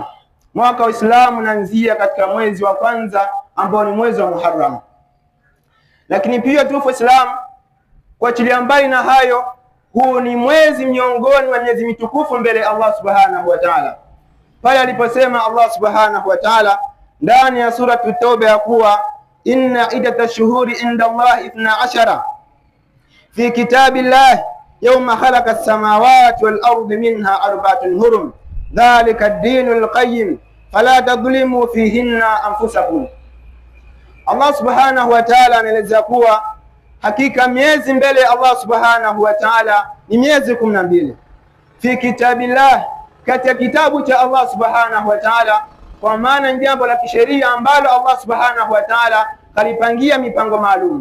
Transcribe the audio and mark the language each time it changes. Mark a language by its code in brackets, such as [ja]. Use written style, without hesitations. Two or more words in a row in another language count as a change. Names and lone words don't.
[sw] Mwaka wa Uislamu unaanzia katika mwezi wa kwanza ambao ni mwezi wa Muharram. Lakini pia tupo Islam, kuachilia mbali na hayo, huu ni mwezi miongoni mwa miezi mitukufu mbele ya [ar] الله سبحانه وتعالى, [sw] pale aliposema [ar] الله سبحانه وتعالى [sw] ndani ya sura At-Tauba ya kuwa [ar] إن عدة الشهور عند الله 12 في كتاب الله يوم خلق السماوات والأرض منها أربعة حرم ذلك الدين القيم فلا تظلموا فيهن أنفسكم. الله سبحانه وتعالى [sw] anaeleza kuwa hakika miezi mbele ya [ar] الله سبحانه وتعالى [sw] ni miezi 12 [ar] في كتاب الله, [sw] katika kitabu cha [ar] الله سبحانه وتعالى, [sw] kwa maana ni jambo la kisheria ambalo [ar] الله سبحانه وتعالى [sw] kalipangia mipango maalum.